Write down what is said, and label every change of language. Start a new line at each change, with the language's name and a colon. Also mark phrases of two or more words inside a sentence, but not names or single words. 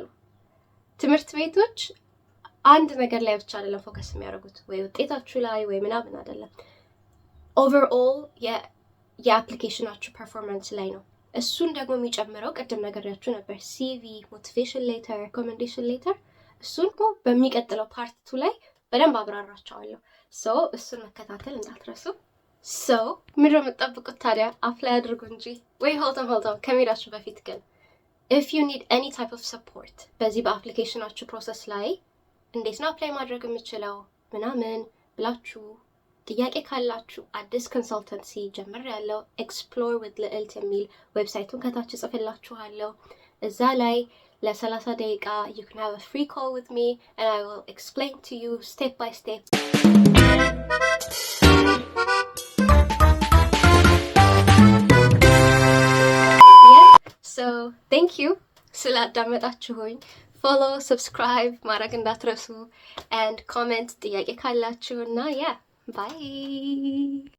Amharic: ትምህርት ቤቶች አንድ ነገር ላይ ብቻ አይደለም ፎከስ የሚያደርጉት፣ ወይ ውጤታችሁ ላይ ወይ ምናምን አይደለም። ኦቨርኦል የአፕሊኬሽናችሁ ፐርፎርማንስ ላይ ነው። እሱን ደግሞ የሚጨምረው ቅድም ነገርያችሁ ነበር፣ ሲቪ፣
English: motivation letter፣ recommendation letter።
Amharic: እሱን በሚቀጥለው ፓርቱ ላይ በደንብ አብራራቸዋለሁ። እሱን መከታተል እንዳትረሱ። ምንድነው የምትጠብቁት ታዲያ? አፕላይ አድርጉ እንጂ። ወይ ሆልተም ከሜዳችሁ በፊት ግን
English: if you need any type of support
Amharic: በዚህ በአፕሊኬሽናችሁ ፕሮሰስ ላይ እንዴት ነው አፕላይ ማድረግ የምችለው ምናምን ብላችሁ ጥያቄ ካላችሁ አዲስ ኮንሰልተንሲ ጀምሬያለሁ። ኤክስፕሎር ዊዝ ልዕልት የሚል ዌብሳይቱን ከታች ጽፍላችኋለሁ። እዛ ላይ ለ30 ደቂቃ
English: you can have a free call with me and I will explain to you step by step. So thank you ስላዳመጣችሁኝ። follow, subscribe
Amharic: ማድረግ እንዳትረሱ
English: and comment
Amharic: ጥያቄ ካላችሁና
English: bye.